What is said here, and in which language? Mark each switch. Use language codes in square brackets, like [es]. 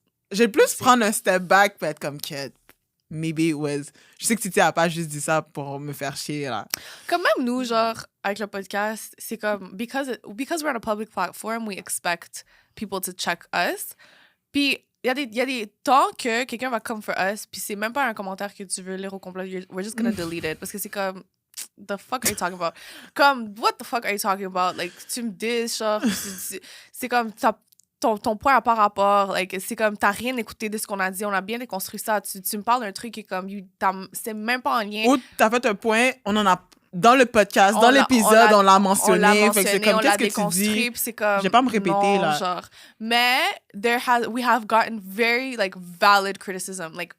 [fr] J'ai plus prendre un step back pour être comme kid. [en] Maybe it was... [fr] Je sais que Titi a pas juste dit ça pour me faire chier, là. Comme même nous, genre, avec le podcast, c'est comme... [en] Because we're on a public platform, we expect people to check us. [fr] Puis, il y a des temps que quelqu'un va [en] come for us, [fr] puis c'est même pas un commentaire que tu veux lire au complet. [en] We're just gonna delete it. [fr] Parce que c'est comme... [en] The fuck are you talking about? Comme, what the fuck are you talking about? [fr] Like, tu me dis, genre, c'est comme, ton point à pas rapport. Like, c'est comme, t'as rien écouté de ce qu'on a dit, on a bien déconstruit ça. Tu me parles d'un truc qui est comme, c'est même pas en lien. Ou t'as fait un point, on en a, dans le podcast, dans l'épisode, on l'a mentionné. Fait que c'est comme, qu'est-ce que tu dis? C'est comme, je vais pas me répéter, non, là. Genre. [en] Mais, we have gotten very, like, valid criticism.